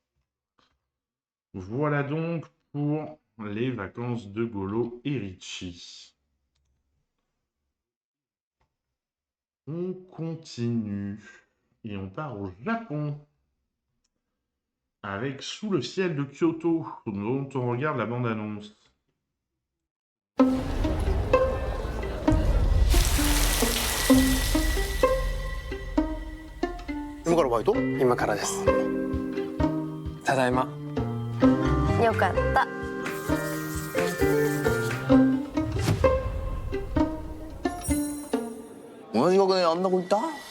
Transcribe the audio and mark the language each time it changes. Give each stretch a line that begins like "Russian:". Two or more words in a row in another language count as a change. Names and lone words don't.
French: Voilà donc pour les vacances de Golo et Richie. On continue et on part au Japon avec Sous le ciel de Kyoto, dont on regarde la bande-annonce.
Japanese: 今からバイト？今からです。ただいま。よかった。同じ学年あんな子いた？